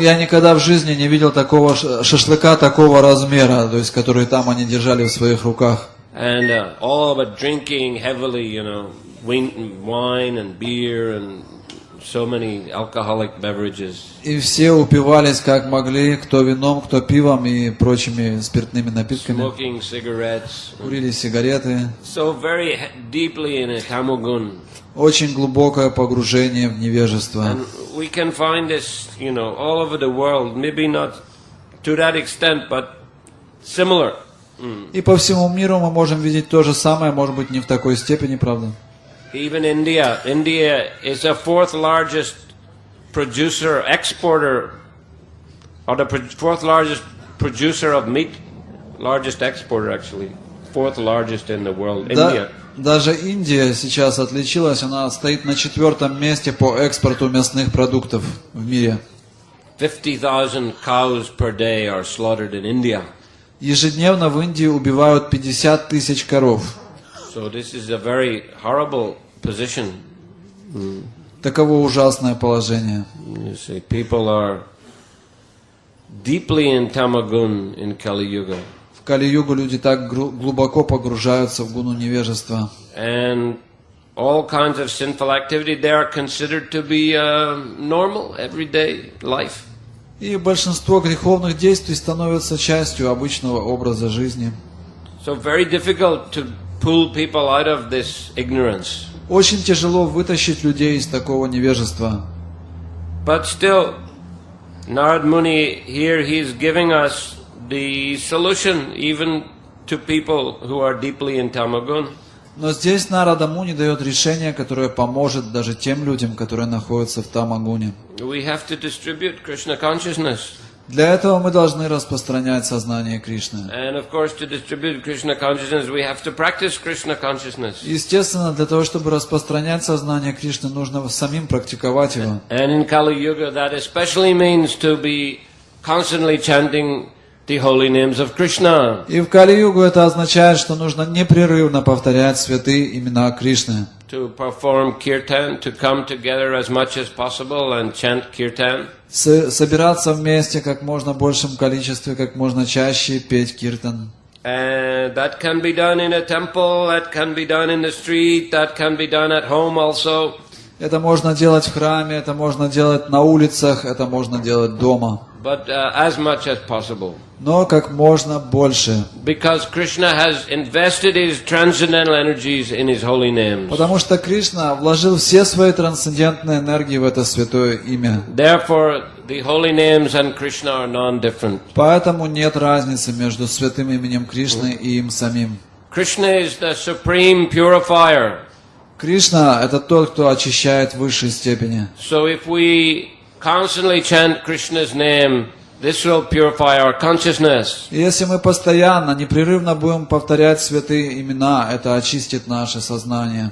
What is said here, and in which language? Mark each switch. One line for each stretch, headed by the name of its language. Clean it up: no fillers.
Russian: Я никогда в жизни не видел такого шашлыка такого размера, то есть который там они держали в своих руках.
English: And all of it drinking heavily, you know, wine and beer and so many alcoholic beverages.
Russian: И все упивались как могли, кто вином, кто пивом и прочими спиртными напитками.
English: Smoking cigarettes.
Russian: Курили сигареты.
English: So very deeply in a tamogun.
Russian: Очень глубокое погружение в невежество.
English: And we can find this, you know, all over the world, maybe not to that extent, but similar.
Russian: И по всему миру мы можем видеть то же самое, может быть, не в такой степени, правда?
English: Even India. India is the fourth largest producer, exporter, or the fourth largest producer of meat. Largest exporter, actually. Fourth largest in the world. India.
Russian: Даже Индия сейчас отличилась, она стоит на 4-м месте по экспорту мясных продуктов в мире.
English: 50,000 cows per day are slaughtered in India.
Russian: Ежедневно в Индии убивают 50 тысяч коров.
English: So this is a very horrible position.
Russian: Таково ужасное положение.
English: You see, people are deeply in tamagun in Kali Yuga.
Russian: В Кали-югу люди так глубоко погружаются в гуну невежества.
English: And all kinds of sinful activity, they are considered to be normal, everyday life.
Russian: И большинство греховных действий становятся частью обычного образа жизни.
English: So very difficult to pull people out of this ignorance.
Russian: Очень тяжело вытащить людей из такого невежества.
English: But still, Narad Muni here, he's giving us the solution even to people who are deeply in Tamagun.
Russian: Но здесь Нарада Муни дает решение, которое поможет даже тем людям, которые находятся в Тамагуне.
English: We have to distribute Krishna consciousness.
Russian: Для этого мы должны распространять сознание Кришны.
English: And of course, to distribute Krishna consciousness, we have to practice Krishna consciousness.
Russian: Естественно, для того, чтобы распространять сознание Кришны, нужно самим практиковать его.
English: And in Kali Yuga, that especially means to be constantly chanting the holy names of Krishna.
Russian: И в Кали-югу это означает, что нужно непрерывно повторять святые имена Кришны.
English: To perform kirtan, to come together as much as possible and chant kirtan.
Russian: Собираться вместе как можно большем количестве, как можно чаще петь киртан.
English: And that can be done in a temple, that can be done in the street, that can be done at home also.
Russian: Это можно делать в храме, это можно делать на улицах, это можно делать дома.
English: But as much as possible.
Russian: Но как можно больше.
English: Because Krishna has invested his transcendental energies in his holy names.
Russian: Потому что Кришна вложил все свои трансцендентные энергии в это святое имя.
English: Therefore, the holy names and Krishna are non-different.
Russian: Поэтому нет разницы между святым именем Кришны и им самим.
English: Krishna is the supreme purifier.
Russian: Кришна – это тот, кто очищает в высшей степени.
English: So if we constantly chant Krishna's name, this will purify our consciousness.
Russian: Если мы постоянно, непрерывно будем повторять святые имена, это очистит наше сознание.